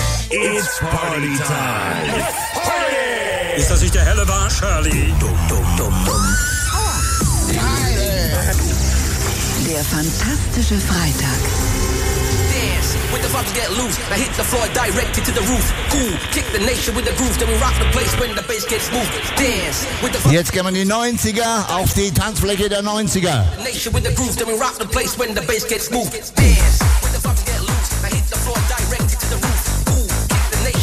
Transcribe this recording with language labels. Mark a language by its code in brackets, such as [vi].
[en] It's Party Time. Party! [de] Ist das nicht der helle Wahn, Shirley? Dum, dum, dum, dum. Der fantastische Freitag. [en] When the drums get loose, I hit the floor directly to the roof. Cool, kick the nation with the groove, then we rock the place when the bass gets moved. Dance with the. [de] Jetzt gehen wir in die 90er, auf die Tanzfläche der 90er. [en] Nation with the groove, then we rock the place when the bass gets moved. Dance with the drums get loose, I hit the floor directly to the roof.